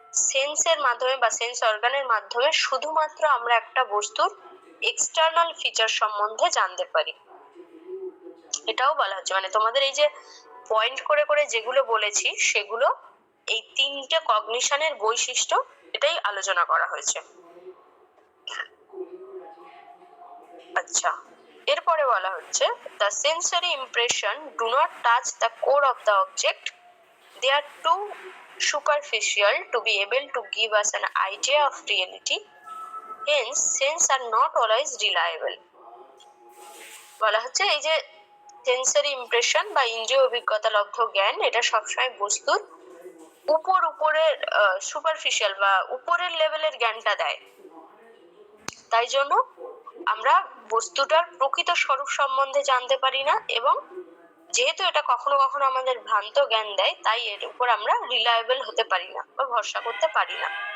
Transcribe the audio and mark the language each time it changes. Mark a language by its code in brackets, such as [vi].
[bn] সেন্সের মাধ্যমে বা সেন্স অর্গানের মাধ্যমে শুধুমাত্র আমরা একটা বস্তুর এক্সটার্নাল ফিচার সম্বন্ধে জানতে পারি। এটাও বলা হচ্ছে, মানে তোমাদের এই যে পয়েন্ট করে করে যেগুলো বলেছি, সেগুলো এই তিনটে কগনিশনের বৈশিষ্ট্য, এটাই আলোচনা করা হয়েছে। আচ্ছা, এরপরে বলা হচ্ছে [en] the sensory impression do not touch the core of the object, they are too superficial to be able to give us an idea of reality, hence sense are not always reliable। [bn] বলা হচ্ছে এই যে sensory impression বা ইন্দ্রিয় অভিজ্ঞতা লব্ধ জ্ঞান, এটা সবসময় বস্তুর উপরের সুপারফিশিয়াল বা উপরের লেভেলের জ্ঞানটা দেয়। তাই জন্য আমরা বস্তুটার প্রকৃত স্বরূপ সম্বন্ধে জানতে পারি না, এবং যেহেতু এটা কখনো কখনো আমাদের ভ্রান্ত জ্ঞান দেয়, তাই এর উপর আমরা রিলায়েবল হতে পারি না বা ভরসা করতে পারি না।